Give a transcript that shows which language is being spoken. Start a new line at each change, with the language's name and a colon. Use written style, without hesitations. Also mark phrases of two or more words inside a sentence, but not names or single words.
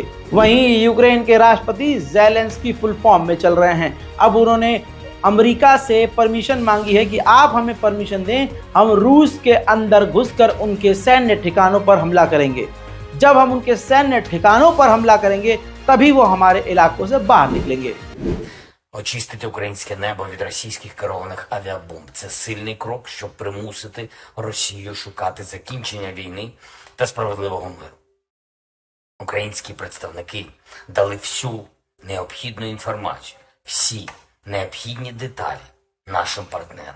Hindi: वहीं यूक्रेन के राष्ट्रपति ज़ेलेंस्की
English: full form
Hindi: में चल रहे हैं। अब उन्होंने अमेरिका से परमिशन मांगी है कि आप हमें परमिशन दें, हम रूस के अंदर घुसकर उनके सैन्य ठिकानों पर हमला करेंगे। जब हम उनके सैन्य ठिकानों पर हमला करेंगे तभी वो हमारे इलाकों से बाहर निकलेंगे।
Ukrainian: Очистити українське небо від російських керованих авіабомб – це сильний крок, щоб примусити Росію шукати закінчення війни та справедливого миру. Українські представники дали всю необхідну інформацію, всі необхідні деталі нашим партнерам.